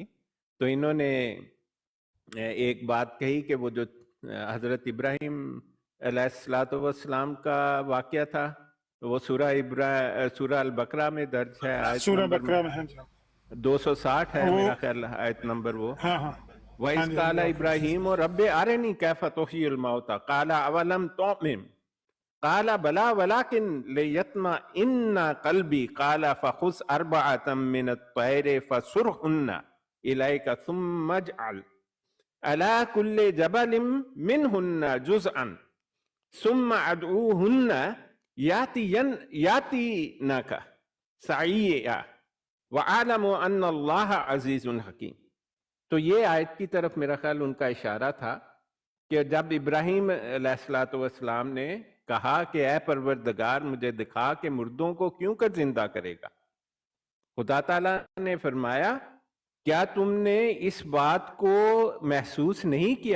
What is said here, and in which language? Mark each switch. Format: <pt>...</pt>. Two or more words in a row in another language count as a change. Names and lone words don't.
<ur>تو انہوں نے ایک بات کہی کہ وہ جو حضرت ابراہیم علیہ السلام کا واقعہ تھا، تو وہ سورہ البقرہ میں درج ہے، آیت सूरह नंबर بقرہ میں ہے جی. 260 है वो میرا خیال، آیت نمبر وہ. ہاں ہاں ہاں वइस جی، ہاں جی, काला आप</ur> <ar>ابراهيم اور رب أرني كيف تحيي الموتى قال أولم تؤمن قال بلى ولكن ليطمئن إن قلبي قال فخذ أربعة من الطير فصرهن إليك ثم اجعل على كل جبل منهن جزءا ثم ادعهن يأتينك سعيا واعلم أن الله عزيز حكيم.</ar> <ur>تو یہ آیت کی طرف میرا خیال ان کا اشارہ تھا کہ جب ابراہیم علیہ السلام نے کہا کہ اے پروردگار مجھے دکھا کہ مردوں کو کیوں کر زندہ کرے گا، خدا تعالیٰ نے فرمایا کیا تم نے اس بات کو محسوس نہیں کیا?</ur>